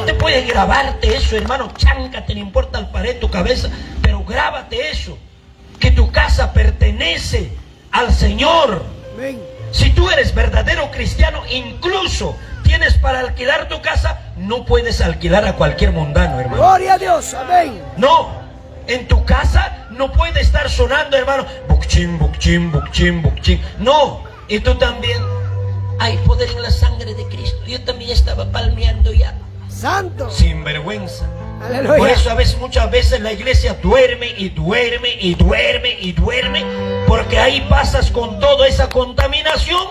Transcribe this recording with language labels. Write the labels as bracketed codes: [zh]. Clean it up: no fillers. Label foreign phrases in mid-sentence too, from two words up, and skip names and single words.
[es] te puedes grabarte eso, hermano, cháncate, no importa el pared tu cabeza, pero grábate eso, que tu casa pertenece al Señor. Amén. Si tú eres verdadero cristiano, incluso tienes para alquilar tu casa, no puedes alquilar a cualquier mundano, hermano. Gloria a Dios. Amén. No, en tu casa no puede estar sonando, hermano, bucchín, bucchín, bucchín, bucchín. No, y tú también. Hay poder en la sangre de Cristo. Yo también estaba palmeando ya. Santo. Sin vergüenza. Aleluya. Por eso muchas veces la iglesia duerme y duerme y duerme y duerme, porque ahí pasas con toda esa contaminación.